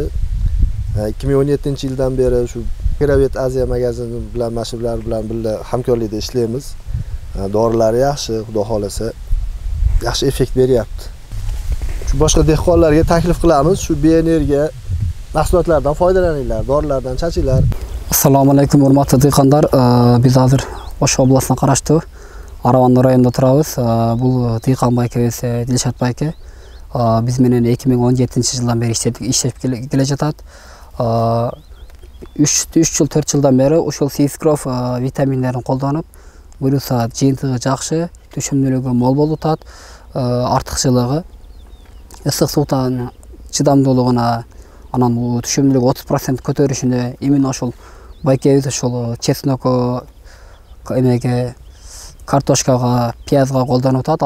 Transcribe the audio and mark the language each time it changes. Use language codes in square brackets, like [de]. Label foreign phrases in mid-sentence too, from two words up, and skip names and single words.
[uz] 2017-yildan beri shu Gravet Aziya magazini bilan mashhurlar bilan birga hamkorlikda ishlaymiz. Dorilari yaxshi, xudo xolasa yaxshi effekt beryapti. Shu boshqa dehqonlarga taklif qilamiz, shu bioenergiya mahsulotlardan foydalaninglar, dorilardan chachinglar. Assalomu alaykum hurmatli dehqonlar. [ky] Биз азыр Ош облусуна караштуу Араван районунда турабыз. Бул дехкон байкебиз Дилшод байке. Биз менен 2017-жылдан бери иштеп келе жатат. 3 жыл 4 жылдан бери ошол Сизкроф витаминдерин колдонуп, буюрса жыйынтыгы жакшы, түшүмдүүлүгү мол болуп атат, артыкчылыгы ысык суудан чыдамдуулугуна, анан түшүмдүүлүгү 30% көтөрүшүнө именно ошол байкебиз ошол чеснокко, эмеге, картошкага, пиязга колдонуп атат.